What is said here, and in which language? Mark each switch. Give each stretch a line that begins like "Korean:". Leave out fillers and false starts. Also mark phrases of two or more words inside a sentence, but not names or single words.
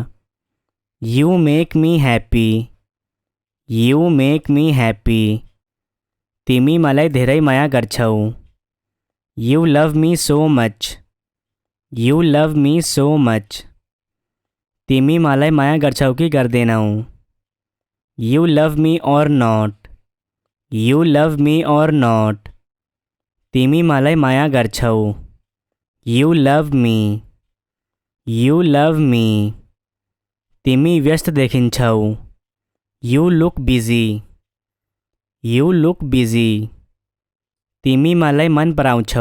English: you make me happy you make me happy,
Nepali: तिमी मलाई धेरै माया गर्छौ।
English: you love me so much you love me so much,
Nepali: तिमी मलाई माया गर्छौ कि गर्दैनौ।
English: you love me or not you love me or not,
Nepali: तिमी मलाई माया गर्छौ।
English: you love me you love me,
Nepali: तिमी व्यस्त देखिन्छौ।
English: you look busy you look busy,
Nepali: तिमी मलाई मन पराउँछौ।